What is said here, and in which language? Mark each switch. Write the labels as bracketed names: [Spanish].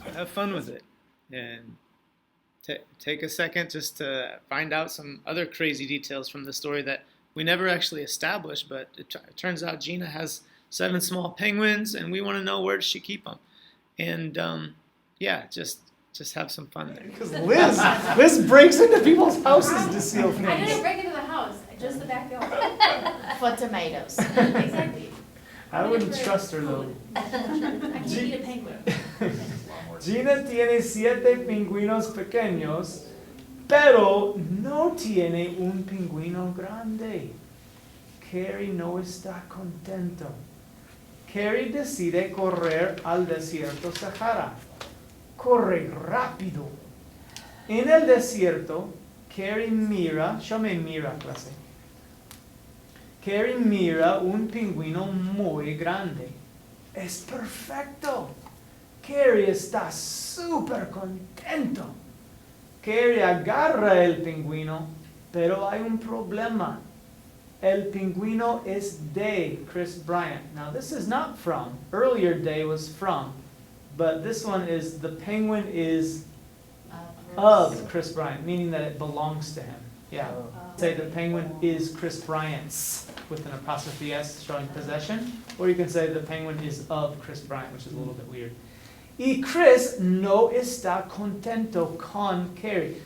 [English] Have fun with it, and take a second just to find out some other crazy details from the story that we never actually established, but it turns out Gina has 7 small penguins, and we want to know where does she keep them. And yeah, just have some fun there. Because Liz breaks into people's houses to steal I didn't things. break into the house, just the backyard. For tomatoes. Exactly. I wouldn't trust her though. I can't eat a penguin. [Spanish] Gina tiene 7 pingüinos pequeños, pero no tiene un pingüino grande. Carrie no está contento. Carrie decide correr al desierto Sahara. Corre rápido. En el desierto, Carrie mira, yo me mira, clase. Carrie mira un pingüino muy grande. Es perfecto. Carrie está súper contento. Carrie agarra el pingüino, pero hay un problema. El pingüino es de Chris Bryant. [English] Now this is not from. Earlier day was from. But this one is, the penguin is of Chris Bryant, meaning that it belongs to him. Yeah. Say the penguin is Chris Bryant's with an apostrophe S showing possession. Or you can say the penguin is of Chris Bryant, which is a little bit weird. [Spanish] Y Chris no está contento con Carrie.